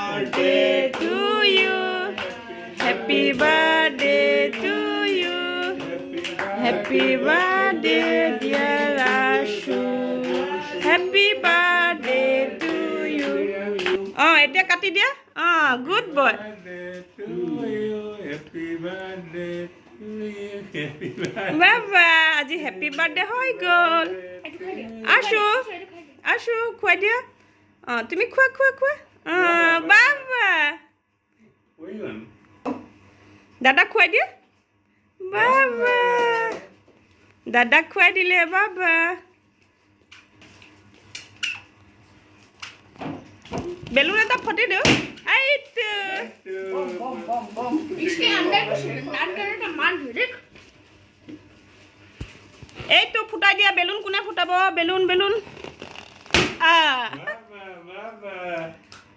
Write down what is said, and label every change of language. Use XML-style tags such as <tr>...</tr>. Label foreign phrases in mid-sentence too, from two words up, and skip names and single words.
<en>birthday to you. Happy birthday to you. Happy birthday, dear Ashu. Happy birthday to you.</en> <as>Oh, এতিয়া কাটি দিয়া।</as> <en>Oh, good boy. Happy birthday to you. Happy birthday.</en> <as>বাবা আজি</as> <en>happy birthday</en> <as>হৈ গ'ল। আশু আশু খুৱাই দিয়া। অঁ তুমি খোৱা খোৱা খোৱা। অঁ বাবা</as> <en>Wait on.</en> <as>দাদাক খুৱাই দিয়া। বাবা দাদাক খুৱাই দিলে বাবা। বেলুন এটা ফটি দিওঁ। এইটো</as> <hi>इसके अंदर कुछ नाट करने का मान देख</hi> <as>এইটো ফুটাই দিয়া। বেলুন কোনে ফুটাব? বেলুন বেলুন। Baba, Baba.</as>